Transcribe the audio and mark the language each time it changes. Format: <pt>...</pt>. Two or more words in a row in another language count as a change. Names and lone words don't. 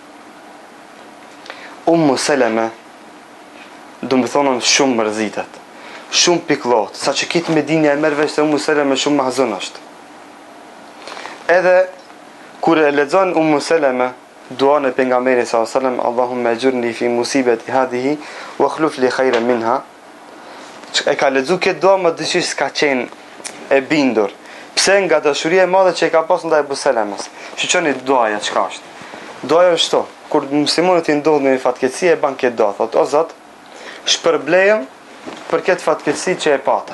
<sq>Ummu Seleme, do më thonë shumë mërzitet, shumë pikllot, sa që kitë Medinja e merr vesh se Ummu Seleme shumë mahzun është. Edhe kur e lexon Ummu Seleme duan e pejgamberit</sq> <ar>صلى الله عليه وسلم, اللهم أجرني في مصيبتي هذه وأخلف لي خيرا منها.</ar> <sq>E ka lexuar këtë dua më dëshish s'ka qenë e bindur. Pse nga dashuria e madhe që e ka pas ndaj Ebu Selemes. Shiqoni duaja çka është. Duaja është to, kur muslimanët i ndodhin në fatkeqësi e ban këtë dua, thotë o Zot, shpërblejem për këtë fatkeqësi që e pata.</sq>